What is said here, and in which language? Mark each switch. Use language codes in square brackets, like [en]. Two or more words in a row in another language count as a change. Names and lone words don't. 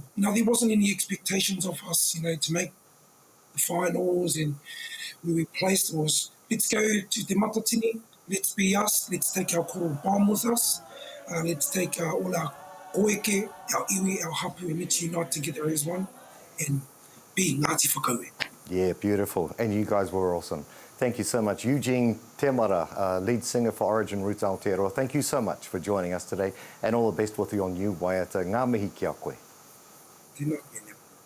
[en] Now, there wasn't any expectations of us, to make the finals, and where we placed was, let's go to Te Matatini, let's be us, let's take our koro bomb with us, let's take all our koeke, our iwi, our hapu, and let's unite together as one and be Ngāti Whakaue. Yeah, beautiful. And you guys were awesome. Thank you so much. Eugene Temara, lead singer for Origin Roots Aotearoa. Thank you so much for joining us today, and all the best with your new waiata. [mi] Ngā mihi ki a koe. Tēnā.